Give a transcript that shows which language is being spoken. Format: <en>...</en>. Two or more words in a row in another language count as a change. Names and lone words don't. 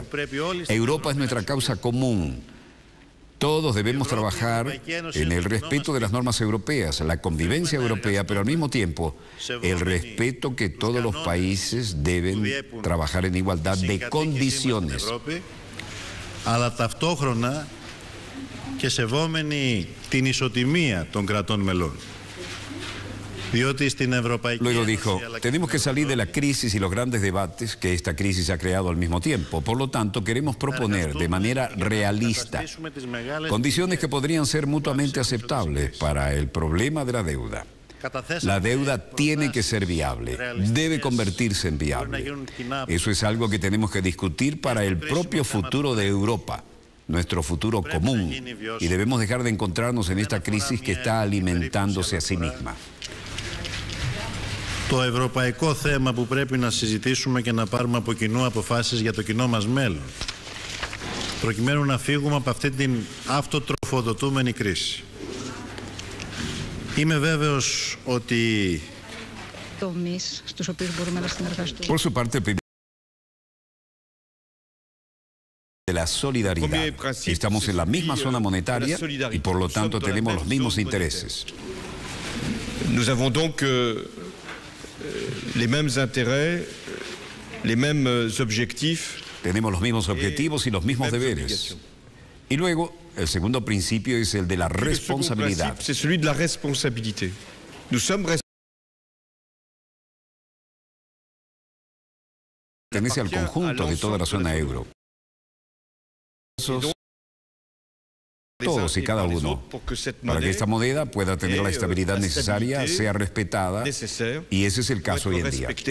<es>Europa es nuestra causa común. Todos debemos trabajar en el respeto de las normas europeas, la convivencia europea, pero al mismo tiempo el respeto que todos los países deben trabajar en igualdad de condiciones.</es> <el>Αλλά ταυτόχρονα και σεβόμενοι την ισοτιμία των κρατών μελών.</el> <es>Luego dijo, tenemos que salir de la crisis y los grandes debates que esta crisis ha creado al mismo tiempo. Por lo tanto, queremos proponer de manera realista condiciones que podrían ser mutuamente aceptables para el problema de la deuda. La deuda tiene que ser viable, debe convertirse en viable. Eso es algo que tenemos que discutir para el propio futuro de Europa, nuestro futuro común, y debemos dejar de encontrarnos en esta crisis que está alimentándose a sí misma.</es> <el>Το ευρωπαϊκό θέμα που πρέπει να συζητήσουμε και να πάρουμε από κοινού αποφάσεις για το κοινό μας μέλλον, προκειμένου να φύγουμε από αυτή την αυτοτροφοδοτούμενη κρίση. Είμαι βέβαιος ότι...</el> <es>Por su parte, la solidaridad. Estamos en la misma zona monetaria y por lo tanto tenemos los mismos intereses.</es> <fr>Nous avons donc les mêmes intérêts, les mêmes objectifs.</fr> <es>Tenemos los mismos objetivos y los mismos deberes. Y luego, el segundo principio es el de la responsabilidad.</es> <fr>C'est celui de la responsabilité. Nous sommes</fr> <es>Pertenece al conjunto de toda la zona euro. Todos y cada uno, para que esta moneda pueda tener la estabilidad necesaria, sea respetada, y ese es el caso hoy en día.</es>